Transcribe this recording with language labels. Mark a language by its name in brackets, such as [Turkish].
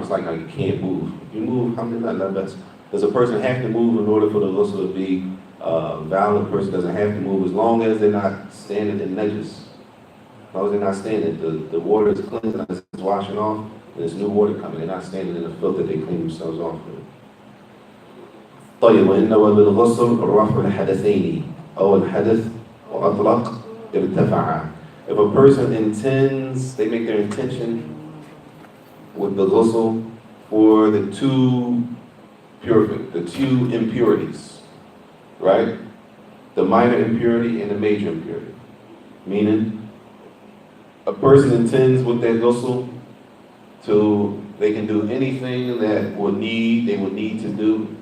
[English] It's like how you can't move. If you move, alhamdulillah, that's. Does a person have to move in order for the ghusl to be valid? A person doesn't have to move as long as they're not standing in najis. As long as they're not standing, the water is cleansing, it's washing off, and there's new water coming. They're not standing in the filth that they clean themselves off with. [Arabic] طيب وإنما بالغسل رفع الحدثين أو الحدث وأطلق ارتفع. [English] If a person intends, they make their intention with the ghusl for the two impurities, right? The minor impurity and the major impurity. Meaning, a person intends with their ghusl to, they can do anything that they would need to do.